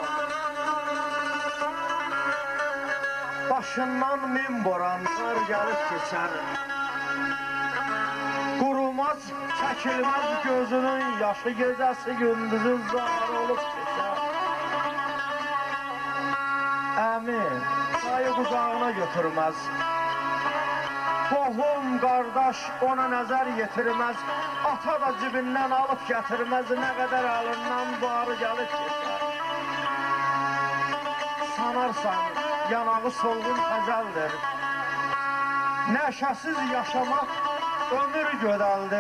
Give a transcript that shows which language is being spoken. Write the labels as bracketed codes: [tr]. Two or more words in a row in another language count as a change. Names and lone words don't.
[tr] Başından min boranlar gelip geçer Kurumaz, çekilmez gözünün yaşı Gecesi gündüzü zar olup geçer Emin, dayı kucağına götürmez [az] Qohum, qardaş ona nəzər yetirməz Ata da cibindən alıb gətirməz Nə qədər əlindən barı gəlib keçər Sanarsan yanağı solğun təzəldir. Nəşəsiz yaşamaq ömür gözəldir.